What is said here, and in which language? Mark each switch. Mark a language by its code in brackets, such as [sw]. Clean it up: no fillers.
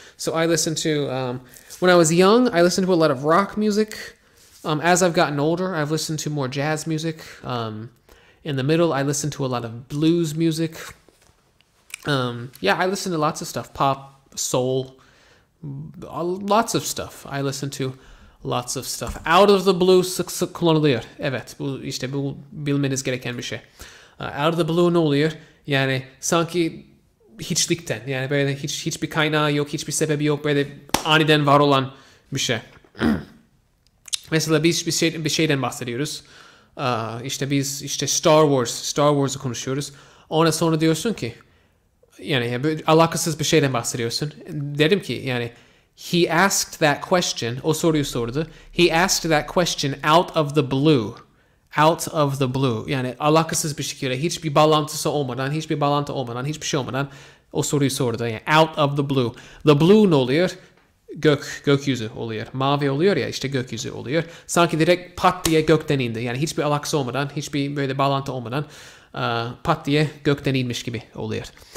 [en] So I listen to, when I was young, I listened to a lot of rock music. As I've gotten older, I've listened to more jazz music. In the middle, I listen to a lot of blues music. Yeah, I listen to lots of stuff. Pop, soul, lots of stuff. I listen to lots of stuff. Out of the blue [tr] sık kullanılıyor. Evet, bu bilmeniz gereken bir şey. [en] Out of the blue [tr] ne oluyor? Yani sanki hiçlikten. Yani böyle hiçbir kaynağı yok, hiçbir sebebi yok. Böyle aniden var olan bir şey. Mesela biz bir şeyden bahsediyoruz. Biz Star Wars'u konuşuyoruz. Ona sonra diyorsun ki yani böyle alakasız bir şeyden bahsediyorsun. Dedim ki yani [en] he asked that question, [tr] o soruyu sordu. [en] He asked that question out of the blue. Out of the blue. [tr] Yani alakasız bir şekilde hiçbir bağlantı olmadan, hiçbir şey olmadan o soruyu sordu. Yani [en] out of the blue. The blue [tr] ne oluyor? Gökyüzü oluyor. Mavi oluyor ya işte gökyüzü oluyor. Sanki direkt pat diye gökten indi. Yani hiçbir alakası olmadan, hiçbir böyle bağlantı olmadan pat diye gökten inmiş gibi oluyor.